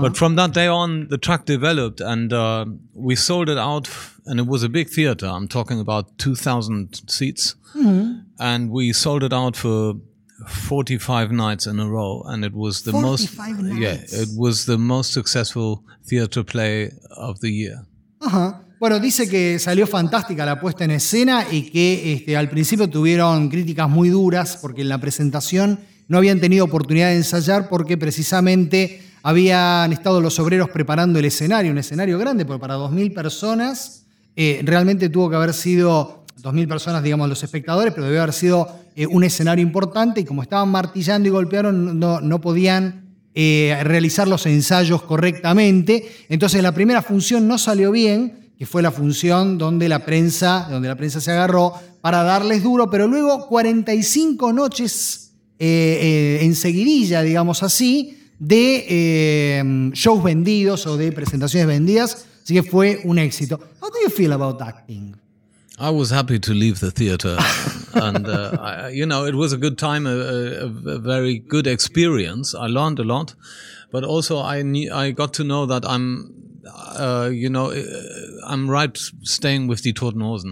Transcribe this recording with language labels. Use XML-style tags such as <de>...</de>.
<en>But from that day on, the track developed, and we sold it out. And it was a big theater. I'm talking about 2,000 seats. Mm-hmm. And we sold it out for 45 nights in a row, and it was the most nights. Yeah, it was the most successful theater play of the year. Ajá.</en> <es>Bueno, dice que salió fantástica la puesta en escena y que al principio tuvieron críticas muy duras porque en la presentación no habían tenido oportunidad de ensayar porque precisamente habían estado los obreros preparando el escenario, un escenario grande pero para 2000 personas, realmente tuvo que haber sido 2000 personas, digamos, los espectadores, pero debió haber sido un escenario importante, y como estaban martillando y golpearon, no podían realizar los ensayos correctamente. Entonces la primera función no salió bien, que fue la función donde la prensa se agarró para darles duro, pero luego 45 noches en seguidilla, digamos así, de shows vendidos o de presentaciones vendidas, así que fue un éxito.</es> <en>How do you feel about acting? I was happy to leave the theater, and you know, it was a good time, a very good experience. I learned a lot, but also I got to know that I'm, you know, I'm right staying with Die Toten Hosen.</en>